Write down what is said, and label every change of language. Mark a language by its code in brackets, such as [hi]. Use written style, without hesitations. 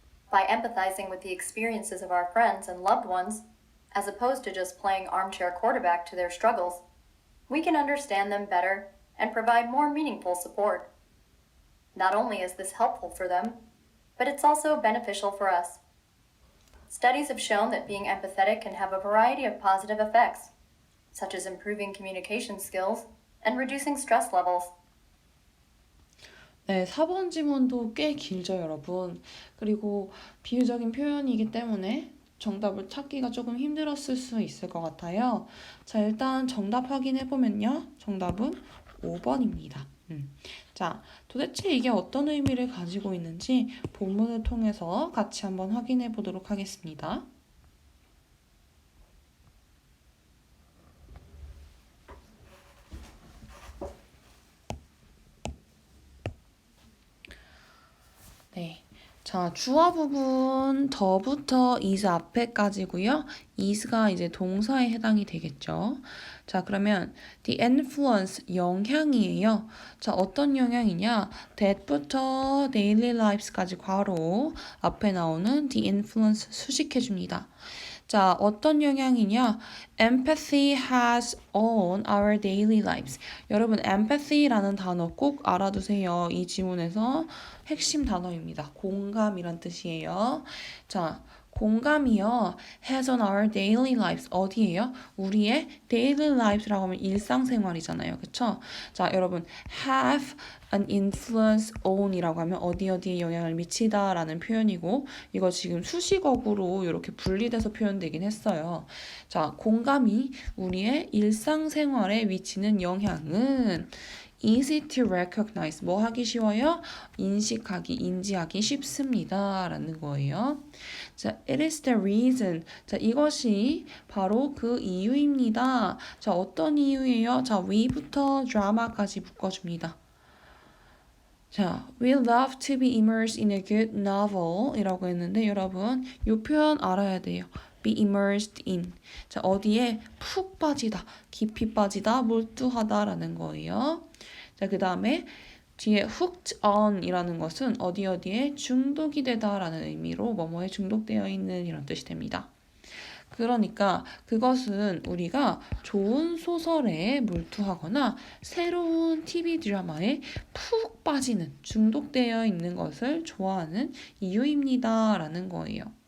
[en] By empathizing with the experiences of our friends and loved ones, as opposed to just playing armchair quarterback to their struggles, we can understand them better and provide more meaningful support. Not only is this helpful for them, but it's also beneficial for us. Studies have shown that being empathetic can have a variety of positive effects, such as improving communication skills and reducing stress levels. [ko] 네, 4번 지문도 꽤 길죠, 여러분. 그리고 비유적인 표현이기 때문에 정답을 찾기가 조금 힘들었을 수 있을 것 같아요. 자, 일단 정답 확인해보면요. 정답은 5번입니다. 자, 도대체 이게 어떤 의미를 가지고 있는지 본문을 통해서 같이 한번 확인해 보도록 하겠습니다. 네. 자, 주어 부분 더부터 is 앞에까지고요. is가 이제 동사에 해당이 되겠죠. 자, 그러면 [en] the influence [ko] 영향이에요. 자, 어떤 영향이냐? that부터 daily lives까지 괄호 앞에 나오는 the influence 수식해 줍니다. 자, 어떤 영향이냐? [en] Empathy has on our daily lives. [ko] 여러분, empathy라는 단어 꼭 알아두세요. 이 지문에서 핵심 단어입니다. 공감이란 뜻이에요. 자, 공감이요. [en] has on our daily lives. [ko] 어디예요? 우리의 daily lives라고 하면 일상생활이잖아요. 그쵸? 자, 여러분, [en] have an influence on [ko] 이라고 하면 어디에 영향을 미치다라는 표현이고 이거 지금 수식어구로 이렇게 분리돼서 표현되긴 했어요. 자, 공감이 우리의 일상생활에 미치는 영향은 [en] easy to recognize. [ko] 뭐 하기 쉬워요? 인식하기, 인지하기 쉽습니다. 라는 거예요. 자, [en] it is the reason. [ko] 자, 이것이 바로 그 이유입니다. 자, 어떤 이유예요? 자, we부터 drama까지 묶어줍니다. [en] 자, we love to be immersed in a good novel [ko] 이라고 했는데 여러분, 이 표현 알아야 돼요. [en] be immersed in. [ko] 자, 어디에 푹 빠지다, 깊이 빠지다, 몰두하다 라는 거예요. 자, 그 다음에 뒤에 hooked on 이라는 것은 어디에 중독이 되다 라는 의미로 뭐뭐에 중독되어 있는 이런 뜻이 됩니다. 그러니까 그것은 우리가 좋은 소설에 몰두하거나 새로운 TV 드라마에 푹 빠지는 중독되어 있는 것을 좋아하는 이유입니다. 라는 거예요.